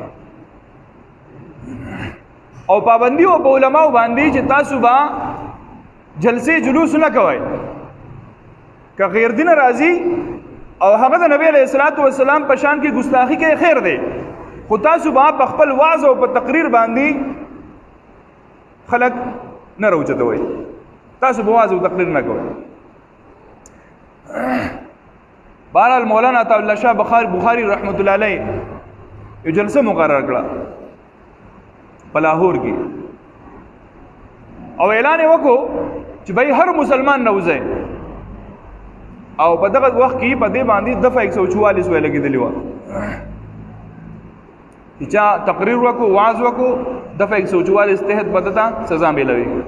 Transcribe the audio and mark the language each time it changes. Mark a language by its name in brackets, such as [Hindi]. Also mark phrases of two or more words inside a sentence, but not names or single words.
[Pashto] او پابندی او په علماء باندې چې تاسو با جلسه جلوس نه کوئ که غیر دین راضی او هغه د نبی علیہ الصلوۃ والسلام په شان کې ګستاخی کې خیر دی خو تاسو با په خپل واعظ او په تقریر باندې خلق نه راوچتوي تاسو په واعظ او تقریر نه کوئ. بہرحال مولانا عطا الله شاه بخاری رحمت الله علیه یو جلسه مقرر کړه په لاهور کې او اعلان وکړو چې بھائی هر مسلمان نوځي او په دغه وخت کې په دې باندې دفعه 144 ویل کېدلی و چې تقریر وکړو واعظ وکړو دفعه 144 تحت بدتا سزا ملوي.